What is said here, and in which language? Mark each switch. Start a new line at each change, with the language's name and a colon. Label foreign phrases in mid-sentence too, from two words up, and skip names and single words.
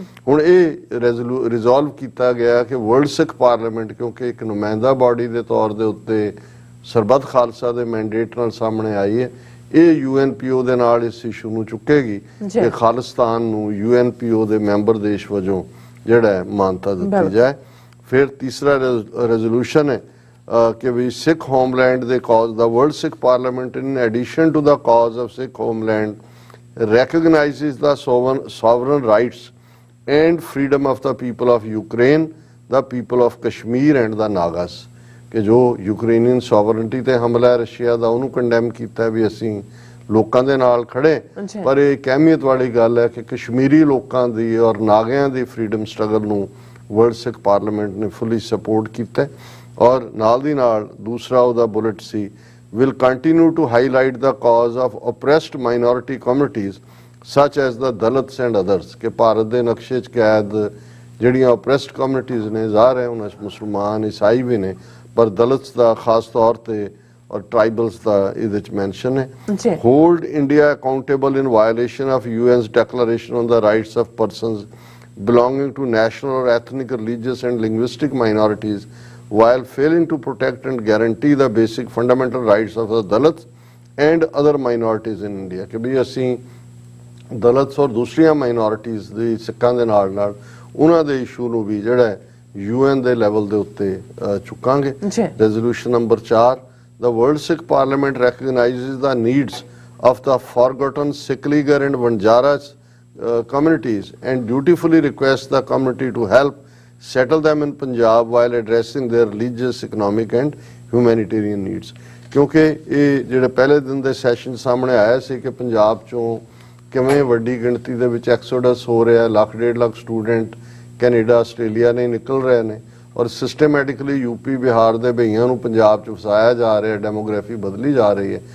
Punjabi: ਹੁਣ ਇਹ ਰਿਜ਼ੋਲਵ ਕੀਤਾ ਗਿਆ ਕਿ ਵਰਲਡ ਸਿੱਖ ਪਾਰਲੀਮੈਂਟ, ਕਿਉਂਕਿ ਇੱਕ ਨੁਮਾਇੰਦਾ ਬਾਡੀ ਦੇ ਤੌਰ ਦੇ ਉੱਤੇ ਸਰਬੱਤ ਖਾਲਸਾ ਦੇ ਮੈਂਡੇਟ ਨਾਲ ਸਾਹਮਣੇ ਆਈ ਹੈ, ਇਹ UNPO ਦੇ ਨਾਲ ਇਸ ਇਸ਼ੂ ਨੂੰ ਚੁੱਕੇਗੀ ਕਿ ਖਾਲਿਸਤਾਨ ਨੂੰ UNPO ਦੇ ਮੈਂਬਰ ਦੇਸ਼ ਵਜੋਂ ਜਿਹੜਾ ਹੈ ਮਾਨਤਾ ਦਿੱਤੀ ਜਾਏ। ਫਿਰ ਤੀਸਰਾ ਰੈਜ਼ੋਲੂਸ਼ਨ ਹੈ ਕਿ ਵੀ ਸਿੱਖ ਹੋਮਲੈਂਡ ਦੇ ਕਾਜ਼ ਦਾ ਵਰਲਡ ਸਿੱਖ ਪਾਰਲੀਮੈਂਟ
English: in addition to the cause of Sikh homeland recognizes the sovereign rights and freedom of the people of Ukraine, the people of Kashmir and the Nagas।
Punjabi: ਕਿ ਜੋ
English: Ukrainian sovereignty
Punjabi: ਤੇ ਹਮਲਾ ਰਸ਼ੀਆ ਦਾ, ਉਹਨੂੰ ਕੰਡੈਮ ਕੀਤਾ ਵੀ ਅਸੀਂ ਲੋਕਾਂ ਦੇ ਨਾਲ ਖੜੇ, ਪਰ ਇਹ ਇੱਕ ਅਹਿਮੀਅਤ ਵਾਲੀ ਗੱਲ ਹੈ ਕਿ ਕਸ਼ਮੀਰੀ ਲੋਕਾਂ ਦੀ ਔਰ ਨਾਗਿਆਂ ਦੀ
English: freedom struggle
Punjabi: ਨੂੰ ਵਰਲਡ ਸਿੱਖ ਪਾਰਲੀਮੈਂਟ ਨੇ
English: fully support
Punjabi: ਕੀਤਾ। ਔਰ ਨਾਲ ਦੀ ਨਾਲ ਦੂਸਰਾ ਉਹਦਾ ਬੁਲਟ ਸੀ,
English: will continue to highlight the cause of oppressed minority communities such as the Dalits and others।
Punjabi: ਕਿ ਭਾਰਤ ਦੇ ਨਕਸ਼ੇ 'ਚ ਕੈਦ ਜਿਹੜੀਆਂ
English: oppressed communities
Punjabi: ਨੇ, ਜ਼ਾਹਰ ਹੈ ਉਹਨਾਂ 'ਚ ਮੁਸਲਮਾਨ, ਈਸਾਈ ਵੀ ਨੇ, ਪਰ ਦਲਿਤਸ ਦਾ ਖਾਸ ਤੌਰ ਤੇ ਔਰ ਟ੍ਰਾਈਬਲਸ ਦਾ ਇਹਦੇ 'ਚ ਮੈਂਸ਼ਨ ਹੈ।
English: hold India accountable in violation of UN's declaration on the rights of persons belonging to national or ethnic, religious and linguistic minorities while failing to protect and guarantee the basic fundamental rights of the Dalits and other minorities in India।
Punjabi: ਕਿ ਵੀ ਅਸੀਂ ਦਲਿਤਸ ਔਰ ਦੂਸਰੀਆਂ ਮਾਈਨੋਰਿਟੀਜ਼ ਦੀ ਸਿੱਖਾਂ ਦੇ ਨਾਲ ਨਾਲ ਉਹਨਾਂ ਦੇ ਇਸ਼ੂ ਨੂੰ ਵੀ ਜਿਹੜਾ UN ਦੇ ਲੈਵਲ ਦੇ ਉੱਤੇ ਚੁੱਕਾਂਗੇ।
English: resolution number 4, the World Sikh Parliament recognizes the needs of the forgotten Sikh-Ligar and Banjaras communities and dutifully requests the community to help settle them in Punjab while addressing their religious, economic and humanitarian needs।
Punjabi: ਕਿਉਂਕਿ ਇਹ ਜਿਹੜੇ ਪਹਿਲੇ ਦਿਨ ਦੇ ਸੈਸ਼ਨ ਸਾਹਮਣੇ ਆਇਆ ਸੀ ਕਿ ਪੰਜਾਬ ਚੋਂ ਕਿਵੇਂ ਵੱਡੀ ਗਿਣਤੀ ਦੇ ਵਿੱਚ ਐਕਸੋਡਸ ਹੋ ਰਿਹਾ, 1.5 ਲੱਖ ਸਟੂਡੈਂਟ ਕੈਨੇਡਾ, ਆਸਟ੍ਰੇਲੀਆ ਨੇ ਨਿਕਲ ਰਹੇ ਨੇ, ਔਰ ਸਿਸਟਮੈਟਿਕਲੀ UP, ਬਿਹਾਰ ਦੇ ਭਈਆਂ ਨੂੰ ਪੰਜਾਬ 'ਚ ਵਸਾਇਆ ਜਾ ਰਿਹਾ, ਡੈਮੋਗ੍ਰਾਫੀ ਬਦਲੀ ਜਾ ਰਹੀ ਹੈ।